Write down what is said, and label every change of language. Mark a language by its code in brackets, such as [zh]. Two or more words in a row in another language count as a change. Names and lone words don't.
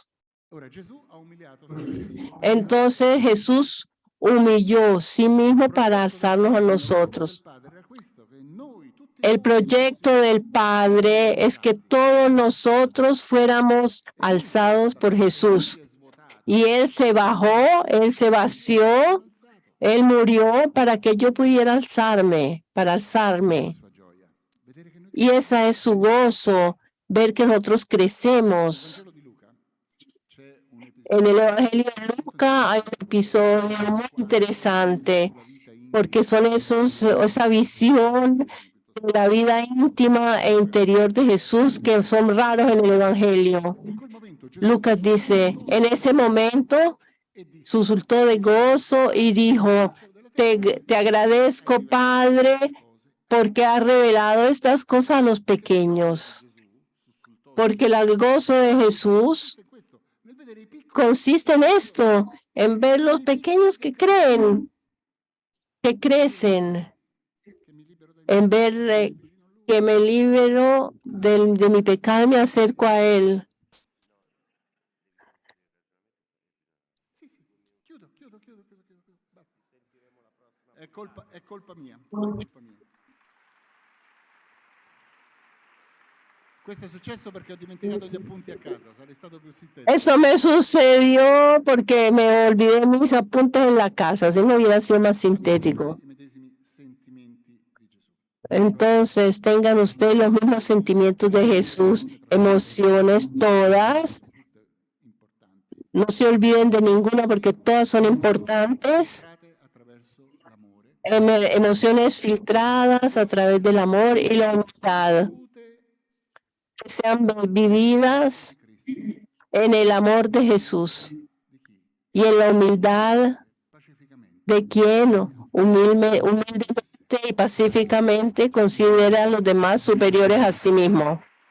[it] Ora Gesù ha umiliato se stesso. [es] Entonces Jesús humilló sí mismo para alzarnos a nosotros. [it] Padre era questo, che noi tutti [es] El proyecto del Padre es que todos nosotros fuéramos alzados por Jesús. Y Él se bajó, Él se vació, Él murió para que yo pudiera alzarme, para alzarme. [it] sua gioia. Vedere che noi [es] Y esa es su gozo, ver que nosotros crecemos. [it] Vangelo di Luca c'è un [es] En [it] episodio [es] el Evangelio de Lucas hay un episodio muy interesante, porque son esa visión de la vida íntima e interior de Jesús que son raros en el Evangelio. [it] in quel momento Gesù [es] Lucas dice, en ese momento [it] e disse [es] suscitó de gozo y dijo, te agradezco, Padre, porque has revelado estas cosas a los pequeños. Porque el gozo de Jesús [it] questo, nel vedere i piccoli [es] consiste en esto, en ver los pequeños que creen, que crecen, [it] che mi libero dai [es] en ver que me libero de mi pecado y me acerco a Él. [it] Sì, chiudo. Basta. È colpa mia. Colpa mia. Questo è successo perché ho dimenticato gli appunti a casa, sarei stato più sintetico. [es] Eso me sucedió porque me olvidé mis apuntes en la casa, si no hubiera sido más sintético. [it] I medesimi sentimenti di Gesù. [es] Entonces, tengan ustedes los mismos sentimientos de Jesús, emociones todas, [it] Tutte importanti. [es] No se olviden de ninguna porque todas son importantes. Emociones filtradas a través del amor y la humildad, que sean vividas en el amor de Jesús y en la humildad de quien humildemente y pacíficamente considera a los demás superiores a sí mismo.